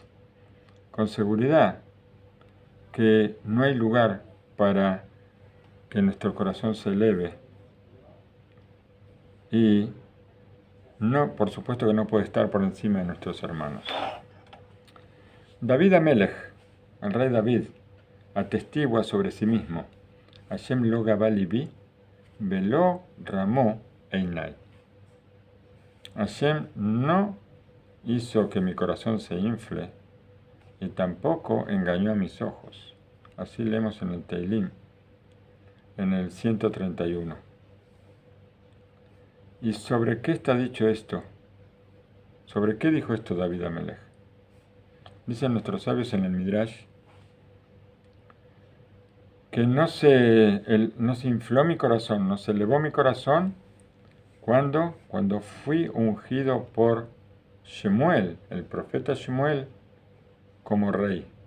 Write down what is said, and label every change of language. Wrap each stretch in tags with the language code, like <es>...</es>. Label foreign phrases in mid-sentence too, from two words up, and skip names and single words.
<es>Con seguridad que no hay lugar para que nuestro corazón se eleve. Y no, por supuesto que no puede estar por encima de nuestros hermanos. David Amelech, el rey David, atestigua sobre sí mismo:</es> <he>ה' לא גבה לבי ולא רמו עיני.</he> <es>Hashem no hizo que mi corazón se infle y tampoco engañó a mis ojos. Así leemos en el Teilim, en el 131. ¿Y sobre qué está dicho esto? ¿Sobre qué dijo esto David Amelech? Dicen nuestros sabios en el Midrash que no se infló mi corazón, no se elevó mi corazón cuando fui ungido por Shemuel, el profeta Shemuel, como rey.</es>